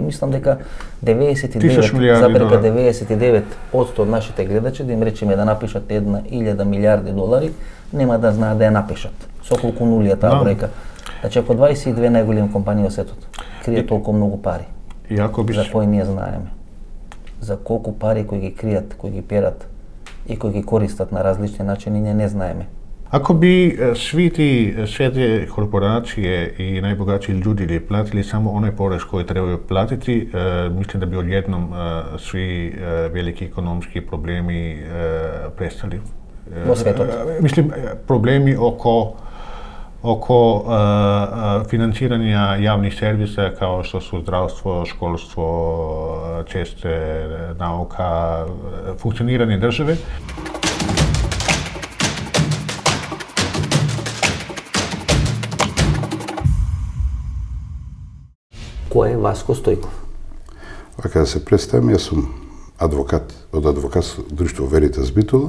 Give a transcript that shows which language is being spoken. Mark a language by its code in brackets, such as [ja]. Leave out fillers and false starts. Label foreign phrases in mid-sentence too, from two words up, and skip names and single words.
[mk] Мислам дека 99,99% од нашите гледачи, да им речеме да напишат 1.000 милиарди долари, нема да знаат да ја напишат. Со колку нули е таа бројка. Значи, ако 22 најголеми компании во светот кријат толку многу пари, за кои ние знаеме, за колку пари кои ги кријат, кои ги перат и кои ги користат на различни начини, ние не знаеме. [hr] Ako bi sve te korporacije i najbogatiji ljudi platili samo onaj porez koji trebaju platiti, mislim da bi odjednom svi veliki ekonomski problemi prestali. Mislim, problemi oko financiranja javnih servisa kao što su zdravstvo, školstvo, ceste, nauka, funkcioniranje države. [mk] Кој е Васко Стојков? Вака да се представам, јас сум адвокат од адвокатско друштво Веритас Битола.